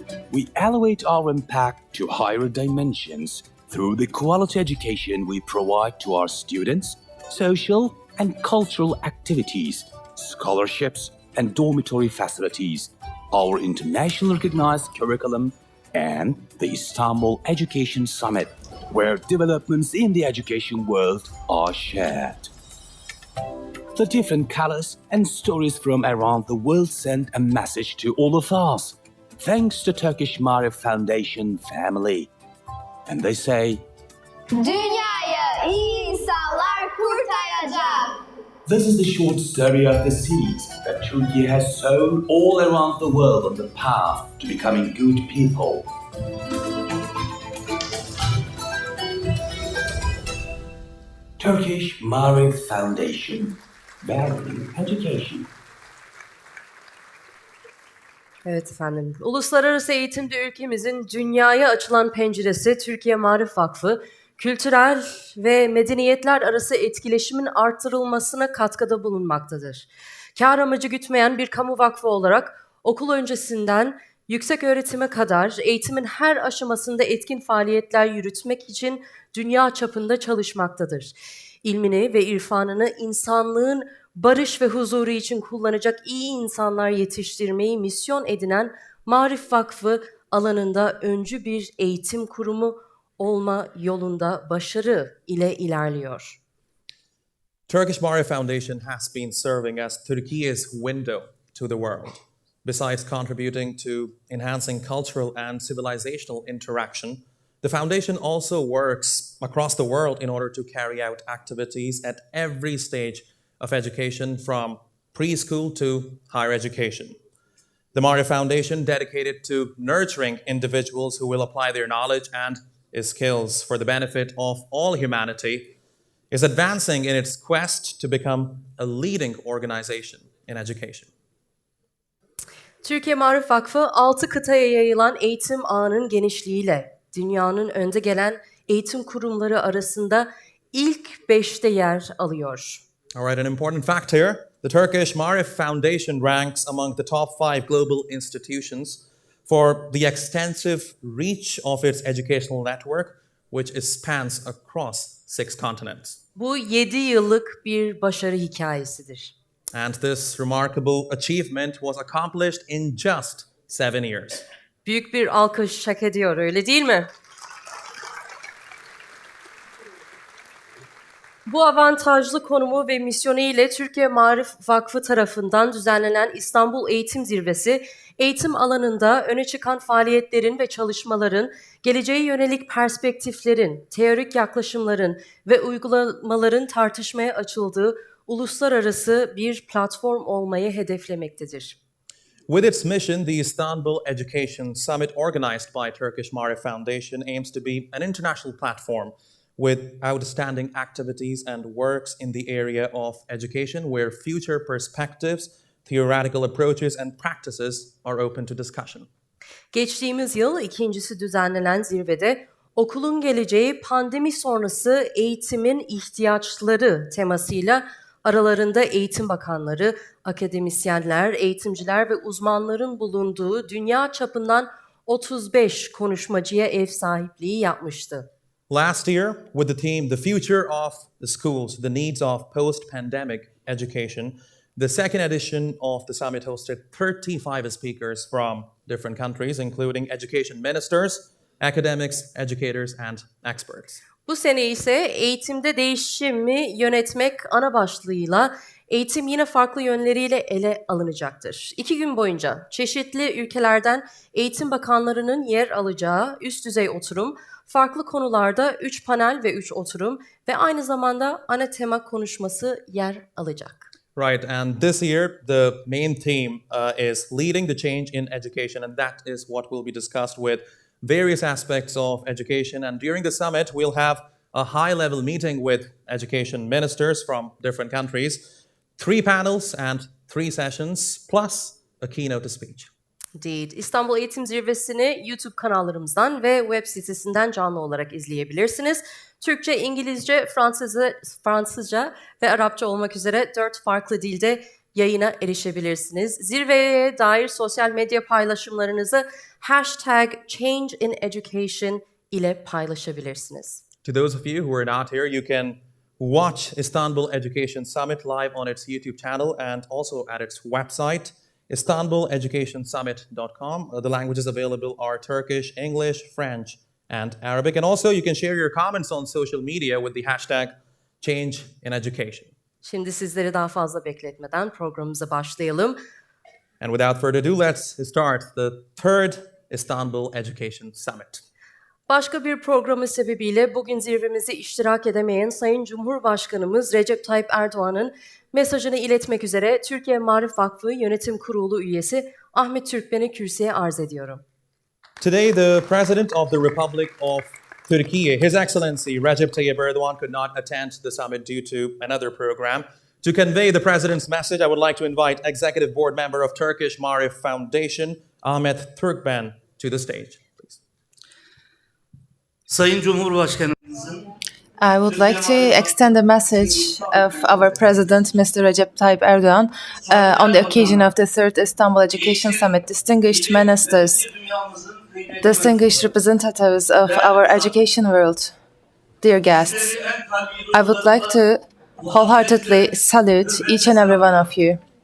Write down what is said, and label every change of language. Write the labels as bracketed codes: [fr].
[en] We elevate our impact to higher dimensions through the quality education we provide to our students, social and cultural activities, scholarships and dormitory facilities, our internationally recognized curriculum, and the Istanbul Education Summit, where developments in the education world are shared. The different colors and stories from around the world send a message to all of us, thanks to Turkish Marif Foundation family. And they say, [tr] Dünyayı iyi insanlar kurtaracak. [en] this is the short story of the seeds that Turkey has sown all around the world on the path to becoming good people. Turkish Marif Foundation, valuing education. [tr] Evet efendim. Uluslararası eğitimde ülkemizin dünyaya açılan penceresi Türkiye Marif Vakfı, kültürel ve medeniyetler arası etkileşimin artırılmasına katkıda bulunmaktadır. Kâr amacı gütmeyen bir kamu vakfı olarak okul öncesinden yüksek öğretime kadar eğitimin her aşamasında etkin faaliyetler yürütmek için dünya çapında çalışmaktadır. İlmini ve irfanını insanlığın barış ve huzuru için kullanacak iyi insanlar yetiştirmeyi misyon edinen Marif Vakfı alanında öncü bir eğitim kurumu olma yolunda başarı ile ilerliyor. [en] Turkish Marif Foundation has been serving as Turkey's window to the world. Besides contributing to enhancing cultural and civilizational interaction, the foundation also works across the world in order to carry out activities at every stage of education from preschool to higher education. The Marif Foundation, dedicated to nurturing individuals who will apply their knowledge and skills for the benefit of all humanity, is advancing in its quest to become a leading organization in education. [tr] Türkiye Marif Vakfı 6 kıtaya yayılan eğitim ağının genişliğiyle dünyanın önde gelen eğitim kurumları arasında ilk 5'te yer alıyor. [en] All right, an important fact here. The Turkish Marif Foundation ranks among the top 5 global institutions for the extensive reach of its educational network, which spans across 6 continents. [tr] Bu 7 yıllık bir başarı hikayesidir. [en] And this remarkable achievement was accomplished in just 7 years. [tr] Büyük bir alkış hak ediyor, öyle değil mi? Bu avantajlı konumu ve misyonu ile Türkiye Marif Vakfı tarafından düzenlenen İstanbul Eğitim Zirvesi, eğitim alanında öne çıkan faaliyetlerin ve çalışmaların, geleceğe yönelik perspektiflerin, teorik yaklaşımların ve uygulamaların tartışmaya açıldığı uluslararası bir platform olmayı hedeflemektedir. [en] With its mission, the Istanbul Education Summit, organized by Turkish Marif Foundation, aims to be an international platform with outstanding activities and works in the area of education, where future perspectives, theoretical approaches, and practices are open to discussion. [tr] Geçtiğimiz yıl ikincisi düzenlenen zirvede okulun geleceği pandemi sonrası eğitimin ihtiyaçları temasıyla aralarında eğitim bakanları, akademisyenler, eğitimciler ve uzmanların bulunduğu dünya çapından 35 konuşmacıya ev sahipliği yapmıştı. [en] Last year, with the theme The Future of the Schools, The Needs of Post-Pandemic Education, the second edition of the summit hosted 35 speakers from different countries, including education ministers, academics, educators, and experts. [tr] Bu sene ise eğitimde değişimi yönetmek ana başlığıyla eğitim yine farklı yönleriyle ele alınacaktır. 2 gün boyunca çeşitli ülkelerden eğitim bakanlarının yer alacağı üst düzey oturum, farklı konularda 3 panel ve 3 oturum ve aynı zamanda ana tema konuşması yer alacak. [en] Right, and this year the main theme is leading the change in education, and that is what will be discussed with various aspects of education. And during the summit, we'll have a high-level meeting with education ministers from different countries, 3 panels and 3 sessions, plus a keynote speech. [tr] Değil. İstanbul Eğitim Zirvesi'ni YouTube kanallarımızdan ve web sitesinden canlı olarak izleyebilirsiniz. Türkçe, İngilizce, Fransızca ve Arapça olmak üzere 4 farklı dilde yayına erişebilirsiniz. Zirveye dair sosyal medya paylaşımlarınızı #ChangeInEducation ile paylaşabilirsiniz. [en] To those of you who are not here, you can watch Istanbul Education Summit live on its YouTube channel and also at its website, istanbuleducationsummit.com. The languages available are Turkish, English, French, and Arabic. And also you can share your comments on social media with the #ChangeInEducation. [tr] Şimdi sizleri daha fazla bekletmeden programımıza başlayalım. [en] And without further ado, let's start the third Istanbul Education Summit. [tr] Başka bir programı sebebiyle bugün zirvemize iştirak edemeyen Sayın Cumhurbaşkanımız Recep Tayyip Erdoğan'ın mesajını iletmek üzere Türkiye Marif Vakfı Yönetim Kurulu üyesi Ahmet Türkmen'i kürsüye arz ediyorum. [en] Today, the President of the Republic of Turkey, His Excellency Recep Tayyip Erdoğan, could not attend the summit due to another program. To convey the President's message, I would like to invite Executive Board Member of Turkish Marif Foundation, Ahmet Türkmen, to the stage. Please. [tr] Sayın Cumhurbaşkanımızın [en] I would like to extend a message of our President, Mr. Recep Tayyip Erdoğan, on the occasion of the third Istanbul Education Summit. Distinguished ministers, distinguished representatives of our education world, dear guests, I would like to wholeheartedly salute each and every one of you.